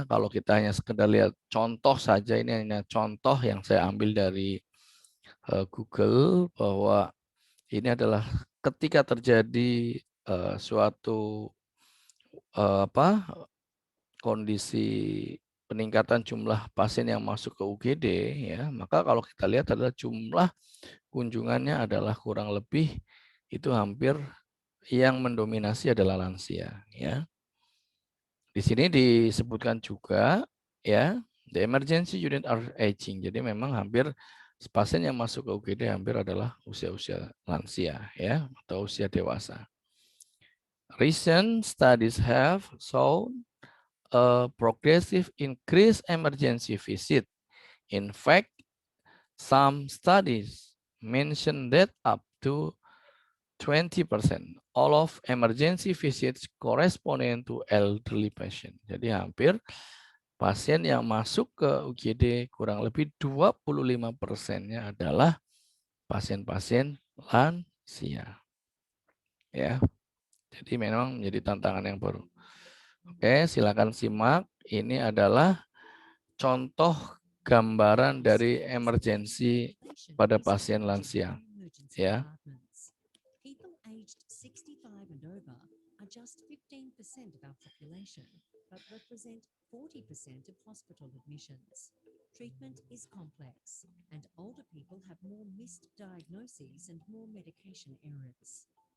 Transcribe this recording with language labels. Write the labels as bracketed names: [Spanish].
[Indonesian] Kalau kita hanya sekedar lihat contoh saja, ini hanya contoh yang saya ambil dari Google, bahwa ini adalah ketika terjadi suatu kondisi peningkatan jumlah pasien yang masuk ke UGD, ya, maka kalau kita lihat adalah jumlah kunjungannya adalah kurang lebih itu hampir yang mendominasi adalah lansia, ya. Di sini disebutkan juga, ya, the emergency unit are aging. Jadi memang hampir pasien yang masuk ke UGD hampir adalah usia-usia lansia, ya, atau usia dewasa. [English] Recent studies have shown a progressive increase emergency visit. In fact, some studies mention that up to 20% all of emergency visits corresponding to elderly patient. [Indonesian] Jadi hampir pasien yang masuk ke UGD kurang lebih 25%-nya adalah pasien-pasien lansia. Ya. Jadi memang menjadi tantangan yang baru. Oke, silakan simak. Ini adalah contoh gambaran dari emergensi pada pasien lansia. Ya. [English] People aged 65 and over are just 15% of our population, but represent 40% of hospital admissions. Treatment is complex, and older people have more missed diagnoses and more medication errors.